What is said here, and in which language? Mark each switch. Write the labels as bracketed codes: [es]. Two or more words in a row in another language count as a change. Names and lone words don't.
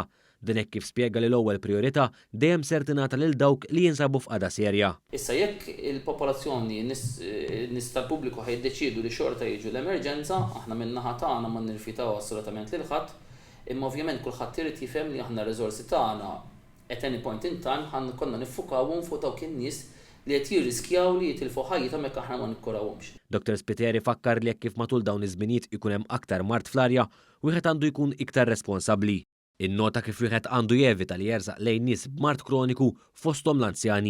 [mt] Din hekk kif spjega li l-ewwel priorità dejjem ser tingħata lil dawk li jinsabu f'qagħda serja. Issa jekk il-popolazzjoni nies tal-pubbliku ħajdeċiedu li xorta jiġu l-emerġenza, aħna min-naħa tagħna ma nirrifjutaw assolutament lil ħadd, imma ovvjament kulħadd irid jifhem li aħna r-riżorsi tagħna [en] at any point in time [mt] konna niffukawhom fuq dawk in-nies li qed jirriskjaw li jitilfu ħajjithom hekk aħna ma nikkurawhomx. Dr. Spiteri fakkar li hekk kif matul dawn iż-żminijiet ikun hemm aktar mart fl-arja, wieħed għandu jkun iktar responsabbli. Innota kif wieħed għandu jevita li jersaq lejn nies b'mart kroniku fosthom l-anzjani.